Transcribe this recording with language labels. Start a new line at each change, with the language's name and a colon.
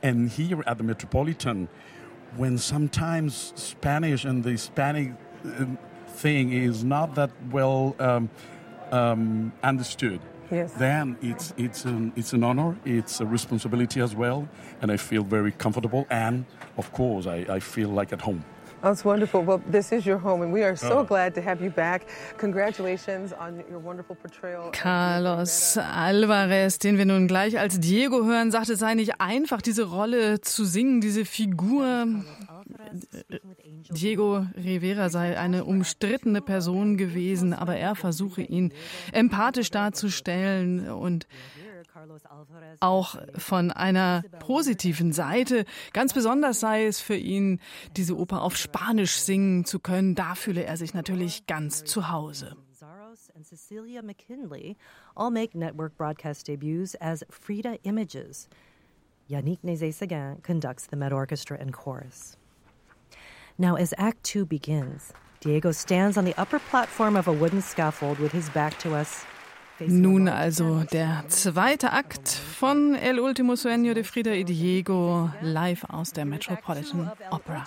English: And here at the Metropolitan, when sometimes Spanish and the Hispanic thing is not that well understood. Yes. Then it's an honor. It's a responsibility as well, and I feel very comfortable. And of course, I feel like at home. That's wonderful. Well, this is your home, and we are so glad to have you back. Congratulations on your wonderful portrayal.
German: Carlos Alvarez, den wir nun gleich als Diego hören, sagte, es sei nicht einfach, diese Rolle zu singen, diese Figur. Diego Rivera sei eine umstrittene Person gewesen, aber er versuche ihn empathisch darzustellen und auch von einer positiven Seite. Ganz besonders sei es für ihn, diese Oper auf Spanisch singen zu können. Da fühle er sich natürlich ganz zu Hause.
English: Cecilia McKinley all make network broadcast debuts as Frida Images. Yannick Nézet-Séguin conducts the Met Orchestra and Chorus. Now, as Act Two begins, Diego stands on the upper platform of a wooden scaffold with his back to us.
German: Nun also der zweite Akt von El Último Sueño de Frida y Diego live aus der Metropolitan Opera.